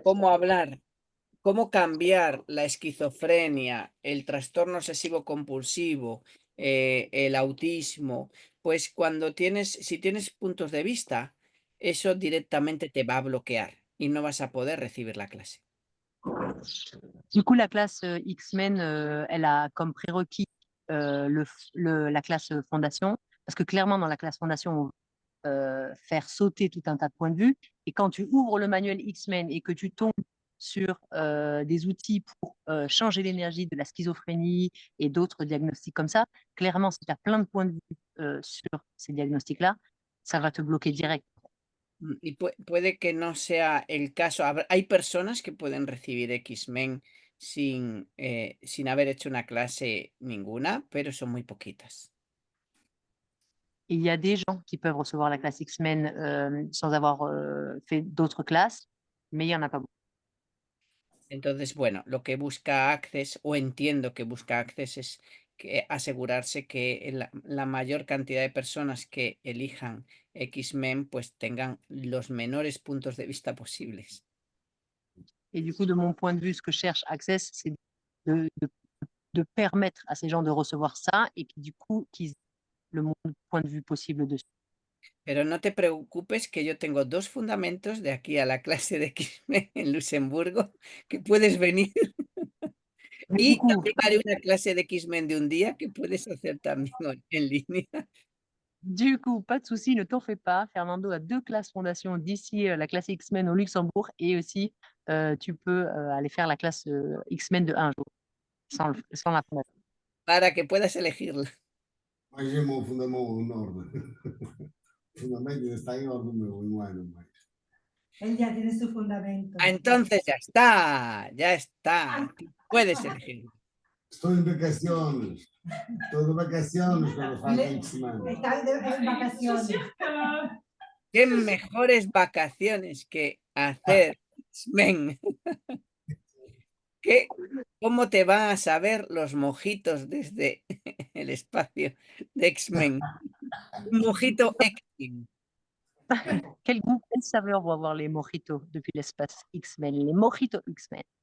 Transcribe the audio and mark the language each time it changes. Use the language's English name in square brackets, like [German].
[Spanish] hablar, cómo cambiar la esquizofrenia, el trastorno obsesivo compulsivo, el autismo, pues si tienes puntos de vista, eso directamente te va a bloquear y no vas a poder recibir la clase. [French] Du coup, la classe X-Men, elle a comme prérequis la classe fondation, parce que clairement, dans la classe fondation, on va faire sauter tout un tas de points de vue. Et quand tu ouvres le manuel X-Men et que tu tombes sur des outils pour changer l'énergie de la schizophrénie et d'autres diagnostics comme ça, clairement, si tu as plein de points de vue sur ces diagnostics-là, ça va te bloquer direct. [Spanish] Y puede que no sea el caso. Hay personas que pueden recibir X-Men sin haber hecho una clase ninguna, pero son muy poquitas. [French] Et il y a des gens qui peuvent recevoir la classe X-Men sans avoir fait d'autres classes, mais il n'y en a pas beaucoup. [Spanish] Entonces, bueno, lo que busca Access, o entiendo que busca Access, es asegurarse que la mayor cantidad de personas que elijan X-Men pues tengan los menores puntos de vista posibles. [French] Et du coup, de mon point de vue, ce que cherche Access, c'est de permettre à ces gens de recevoir ça et qui, du coup, qu'ils aient le moins de points de vue possible dessus. [Spanish] Pero no te preocupes que yo tengo 2 fundamentos de aquí a la clase de X-Men en Luxemburgo, que puedes venir. [French] Mais [Spanish] Y [French] du coup, [Spanish] también haré una clase de X-Men de un día que puedes hacer también en línea. [French] pas de souci, ne t'en fais pas. Fernando a 2 classes fondation d'ici la classe X-Men au Luxembourg et aussi tu peux aller faire la classe X-Men de un jour sans la fondation. [Spanish] Para que puedas elegirla. [Portuguese] Mas é o fundamento enorme. O fundamento está enorme, meu, não é, não é. [Spanish] Él ya tiene su fundamento. Entonces ya está. Puedes elegirla. [Portuguese] Estou em vacaciones. Estou de vacaciones quando faço X-Men. [Spanish] Está en vacaciones. Qué mejores vacaciones que hacer X-Men. ¿Cómo te van a saber los mojitos desde el espacio de X-Men? Un mojito X-Men. [French] Quelle saveur vont avoir les mojitos depuis l'espace X-Men, les mojitos X-Men.